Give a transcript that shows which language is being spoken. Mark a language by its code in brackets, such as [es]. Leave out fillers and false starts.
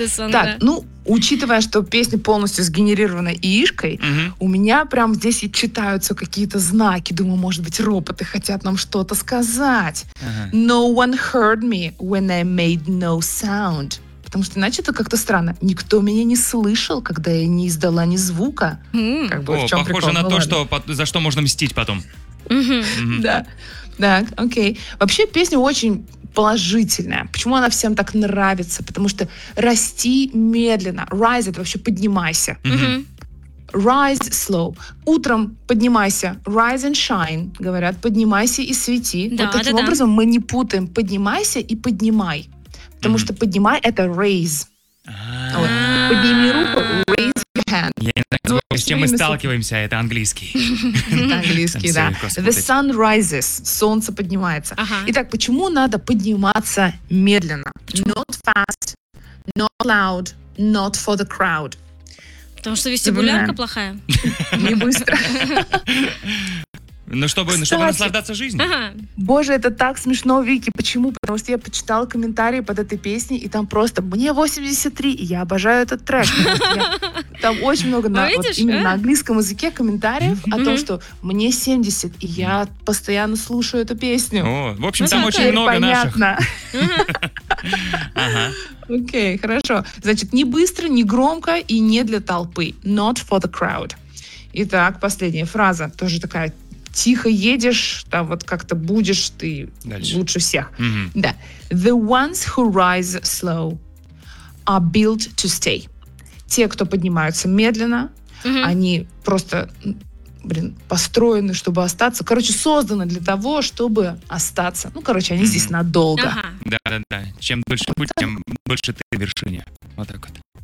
[ru] Так, ну, учитывая, что песня полностью сгенерирована ИИшкой, у меня прям здесь и читаются какие-то знаки. Думаю, может быть, роботы хотят нам что-то сказать. [en] No one heard me when I made no sound. [ru] Потому что иначе это как-то странно. Никто меня не слышал, когда я не издала ни звука. Похоже на то, за что можно мстить потом. Да. Так, окей. Вообще песня очень положительная. Почему она всем так нравится? Потому что расти медленно. Rise — это вообще поднимайся. [en] Rise slow. [ru] Утром поднимайся. [en] Rise and shine, [ru] говорят. Поднимайся и свети. Да, вот таким образом мы не путаем. Поднимайся и поднимай. Потому что поднимай — это raise. Подними руку, [en] raise your hand. [ru] С чем мы сталкиваемся, это английский. Английский, да. [en] The sun rises, [ru] солнце поднимается. Итак, почему надо подниматься медленно? [en] Not fast, not loud, not for the crowd. [ru] Потому что вестибулярка плохая. Не быстро. Ну, чтобы наслаждаться жизнью. Боже, это так смешно, Вики. Почему? Потому что я почитала комментарии под этой песней, и там просто «Мне 83, и я обожаю этот трек». Там очень много именно на английском языке комментариев о том, что «Мне 70, и я постоянно слушаю эту песню». В общем, там очень много наших. Понятно. Окей, хорошо. Значит, не быстро, не громко и не для толпы. [en] Not for the crowd. [ru] Итак, последняя фраза. Тоже такая... Тихо едешь, там вот как-то будешь ты дальше. Лучше всех. Да. [en] The ones who rise slow are built to stay. [ru] Те, кто поднимаются медленно, они просто, построены, чтобы остаться. Короче, созданы для того, чтобы остаться. Ну, короче, они здесь надолго. Да-да-да. Чем дольше будь, тем больше ты на вершине. Вот так вот.